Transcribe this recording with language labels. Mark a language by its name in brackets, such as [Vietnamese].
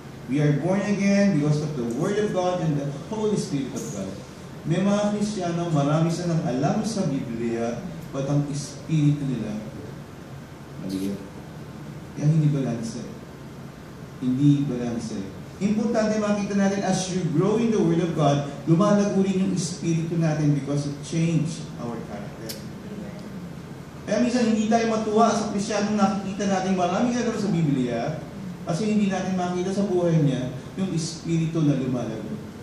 [English] We are born again because of the Word of God and the Holy Spirit of God. [Filipino] May mga Kristiyano, marami silang alam sa Biblia, but ang Espiritu nila, maliit. Yan hindi balanse. Hindi balanse. Importante makita natin [English] as you grow in the Word of God, [Filipino] lumalago rin yung Espiritu natin [English] because it changed our character. [Filipino] Kaya minsan hindi tayo matuwa sa Kristiyanong nakikita natin maraming alam sa Biblia kasi hindi natin makita sa buhay niya yung Espiritu na lumalago.